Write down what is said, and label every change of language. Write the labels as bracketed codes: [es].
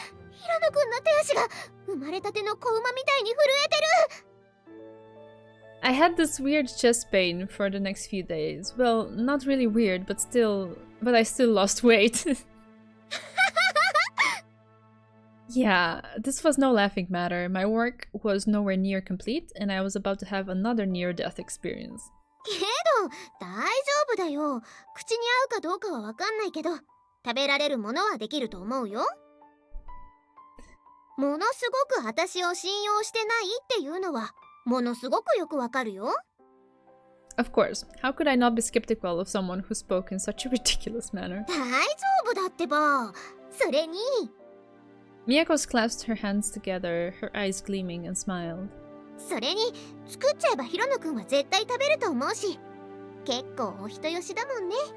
[ja] ヒロノくんの手足が生まれたての子馬みたいに震えてる。 [en] I had this weird chest pain for the next few days. Well, not really weird, but I still lost weight. Yeah, this was no laughing matter. My work was nowhere near complete, and I was about to have another near-death experience. [ja] けど大丈夫だよ。口に合うかどうかはわかんないけど、食べられるものはできると思うよ。ものすごく私を信用してないっていうのはものすごくよくわかるよ。 [en] Of course, how could I not be skeptical of someone who spoke in such a ridiculous manner? [ja] 大丈夫だってば。それに [en] Miyako clasped her hands together, her eyes gleaming, and smiled. [ja] それに作っちゃえばヒロノくんは絶対食べると思うし、結構お人よしだもんね。